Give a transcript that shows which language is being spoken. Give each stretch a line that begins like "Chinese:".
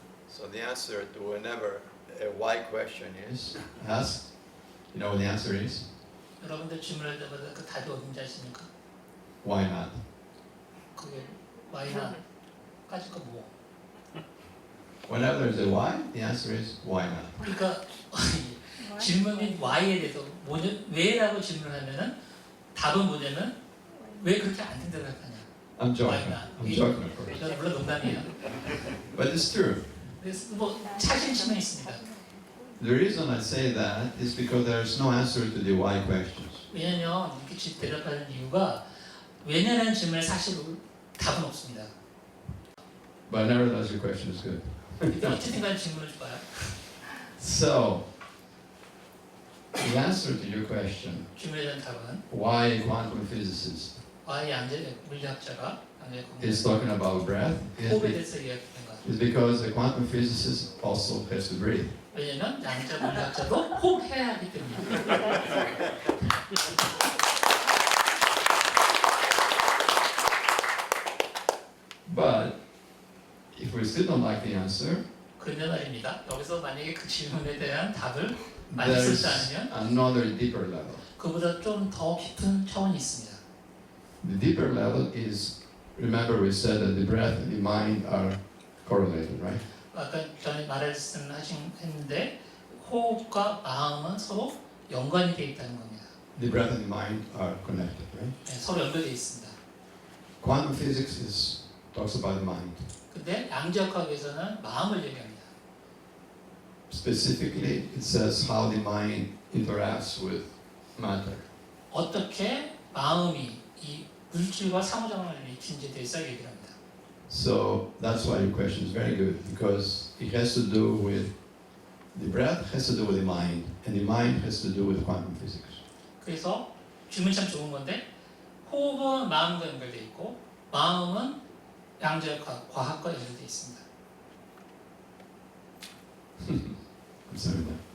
English: So the answer to whenever a why question is asked, you know what the answer is?
Korean: 여러분들 질문할 때마다 그 답이 어딘지 아십니까?
English: Why not?
Korean: 그게 why나 까짓 거 뭐.
English: Whenever there's a why, the answer is why not?
Korean: 그러니까 질문인 why에 대해서 왜라고 질문하면은 답은 뭐냐면 왜 그렇게 안 된다고 생각하냐.
English: I'm joking. Why not? I'm joking, of course.
Korean: 이건 물론 농담이에요.
English: But it's true.
Korean: 그래서 뭐 차심치면 있습니다.
English: The reason I say that is because there's no answer to the why questions.
Korean: 왜냐면 이렇게 대답하는 이유가 왜냐라는 질문에 사실 답은 없습니다.
English: But nevertheless, your question is good.
Korean: 어쨌든 간에 질문을 줘봐요.
English: So, the answer to your question,
Korean: 질문에 대한 답은
English: why a quantum physicist
Korean: why 양자 물리학자가
English: is talking about breath,
Korean: 호흡에 대해서 이야기한 것.
English: is because a quantum physicist also has to breathe.
Korean: 왜냐면 양자 물리학자도 호흡해야 하기 때문입니다.
English: But if we still don't like the answer,
Korean: 그런데 말입니다. 여기서 만약에 그 질문에 대한 답을 만들지
English: there's
Korean: 않으면
English: another deeper level.
Korean: 그보다 좀 더 깊은 차원이 있습니다.
English: The deeper level is, remember we said that the breath and the mind are correlated, right?
Korean: 아까 전에 말씀했는데 호흡과 마음은 서로 연관이 되어 있다는 겁니다.
English: The breath and the mind are connected, right?
Korean: 네, 서로 연결되어 있습니다.
English: Quantum physics talks about the mind.
Korean: 근데 양자역학에서는 마음을 얘기합니다.
English: Specifically, it says how the mind interacts with matter.
Korean: 어떻게 마음이 이 물질과 상호작용을 일으키는지에 대해서 얘기를 합니다.
English: So that's why your question is very good, because it has to do with the breath has to do with the mind, and the mind has to do with quantum physics.
Korean: 그래서 질문이 참 좋은 건데 호흡은 마음과 연결되어 있고 마음은 양자역학, 과학과 연결되어 있습니다. 감사합니다.